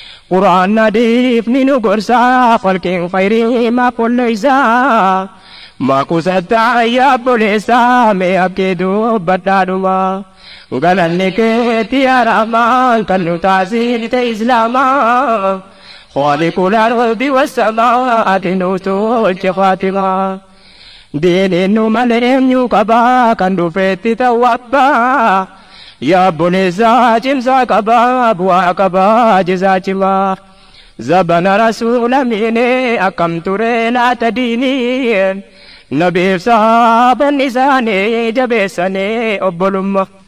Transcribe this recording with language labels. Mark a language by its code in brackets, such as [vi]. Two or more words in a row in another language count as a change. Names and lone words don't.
[om] Quraan adiif ni nu gorsa, khalqiin khayrii maaf walleeysa. Maa kusatta yaa obboleessa, mee haqqii dubbadhaadhuma. Galanni keeti yaa Rahmaan, kan nu taasifte Islaama. [ar] خالق الأرض والسماوات وتولج خاتما. [om] Diiniin nu malee eenyu qaba, kan dhufeetti ta'u abbaa. Yaa obboleessa cimsaa qaba, bu'aa qaba, jizaa cimaa. Zabana Rasuula miine akkam ture laata diiniin. Nabiif sahaabonni isaanii jabeessanii obbolumma.